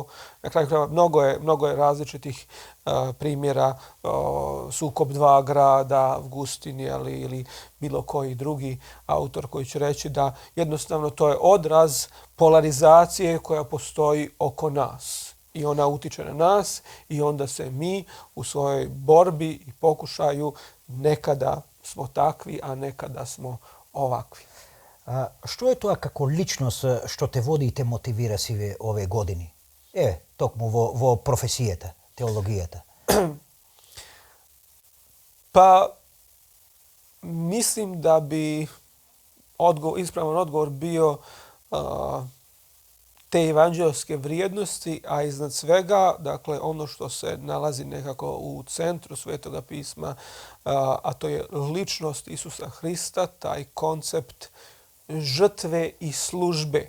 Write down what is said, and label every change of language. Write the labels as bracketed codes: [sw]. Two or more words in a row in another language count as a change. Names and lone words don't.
[bs] Na kraju krajeva mnogo je različitih primjera, sukob dva grada, Avgustin ili bilo koji drugi autor koji će reći da jednostavno to je odraz polarizacije koja postoji oko nas. I ona utiče na nas i onda se mi u svojoj borbi i pokušaju nekada smo takvi, a nekada smo ovakvi. [mk] Што е тоа како личност што те води и те мотивира си ове години? Токму во професијата, теологијата. [bs] Pa mislim da bi ispravan odgovor bio te evanđelske vrijednosti, a iznad svega, dakle, ono što se nalazi nekako u centru Svetoga pisma, a to je ličnost Isusa Hrista, taj koncept žrtve i službe.